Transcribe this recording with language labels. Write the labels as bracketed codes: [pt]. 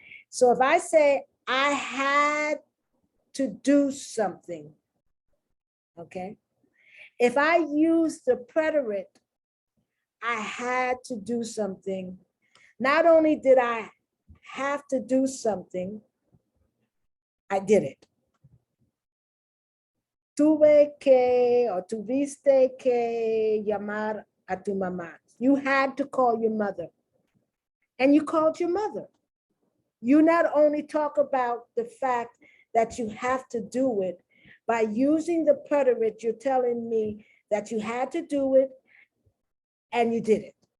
[en] So if I say I had to do something, okay? If I use the preterite, I had to do something. Not only did I have to do something, I did it. [es] Tuve que [en] or [es] tuviste que llamar a tu mamá. [en] You had to call your mother. And you called your mother. You not only talk about the fact that you have to do it, by using the preterite, you're telling me that you had to do it and you did it.